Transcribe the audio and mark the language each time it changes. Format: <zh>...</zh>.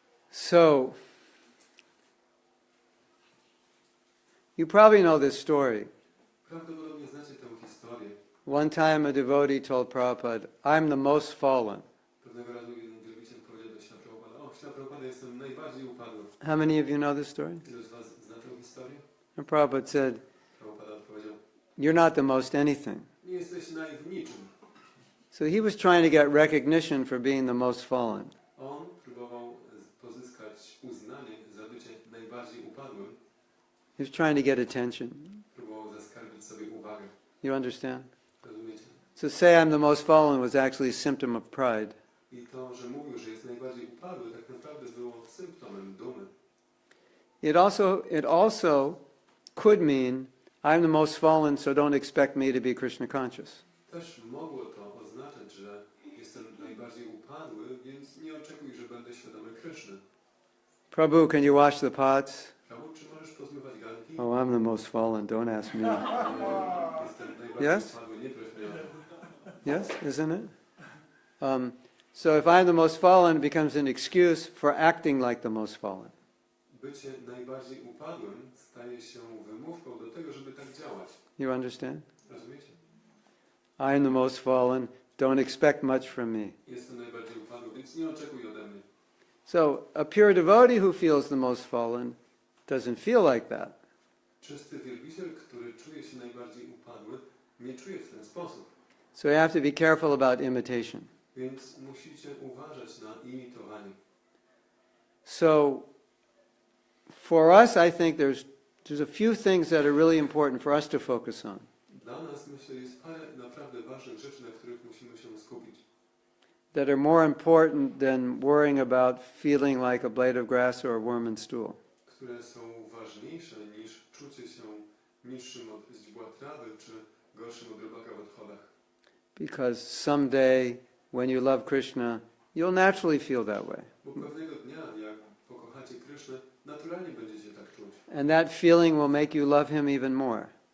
<en>So, you probably know this story.</en> <pl>Prawdopodobnie znacie tę historię.</pl> <en>One time a devotee told Prabhupada, I'm the most fallen.</en> <pl>Pewnego razu jeden wielbiciel powiedział do Śla Prabhupada, o, Śla Prabhupada, jestem najbardziej upadły.</pl> <en>How many of you know this story?</en> <pl>Ilu z was zna tę historię?</pl> <en>And Prabhupada said,</en> <pl>Prabhupada odpowiedział,</pl> <en>you're not the most anything.</en> <pl>nie jesteś w niczym.</pl> <en>So he was trying to get recognition for being the most fallen.</en> <pl>On próbował pozyskać uznanie za bycie najbardziej upadłym.</pl> <en>He was trying to get attention.</en> <pl>Próbował zaskarbić sobie uwagę.</pl> <en>You understand?</en> <pl>Rozumiecie?</pl> <en>To say I'm the most fallen was actually a symptom of pride.</en> <pl>I to, że mówił, że jest najbardziej upadły, tak naprawdę było symptomem dumy.</pl> <en>It also could mean I'm the most fallen, so don't expect me to be Krishna conscious.</en> <pl>Też mogło to oznaczać, że jestem najbardziej upadły, więc nie oczekuj, że będę świadomy Kryszny.</pl> <en>Prabhu, can you wash the pots?</en> <pl>Prabhu, czy możesz pozmywać garnki?</pl> <en>Oh, I'm the most fallen, don't ask me.</en> <pl>Jestem najbardziej</pl> <en>Yes?</en> <pl>upadły, nie proś mnie o to.</pl> <en>Yes, isn't it? So if I'm the most fallen, it becomes an excuse for acting like the most fallen.</en> <pl>Bycie najbardziej upadłym staje się wymówką do tego, żeby tak działać.</pl> <en>You understand?</en> <pl>Rozumiecie?</pl> <en>I'm the most fallen, don't expect much from me.</en> <pl>Jestem najbardziej upadły, więc nie oczekuj ode mnie.</pl> <en>So a pure devotee who feels the most fallen doesn't feel like that.</en> <pl>Czysty wielbiciel, który czuje się najbardziej upadły, nie czuje w ten sposób.</pl> <en>So you have to be careful about imitation.</en> <pl>Więc musicie uważać na imitowanie.</pl> <en>So for us, I think there's a few things that are really important for us to focus on.</en> <pl>Dla nas, myślę, jest parę naprawdę ważnych rzeczy, na których musimy się skupić.</pl> <en>That are more important than worrying about feeling like a blade of grass or a worm in stool.</en> <pl>Które są ważniejsze niż czucie się niższym od źdźbła trawy, czy gorszym od robaka w odchodach.</pl> <en>Because someday, when you love Krishna, you'll naturally feel that way.</en> <pl>Bo pewnego dnia, jak pokochacie Krysznę, naturalnie będziecie tak czuć.</pl> <en>And that feeling will make you love him even more.</en>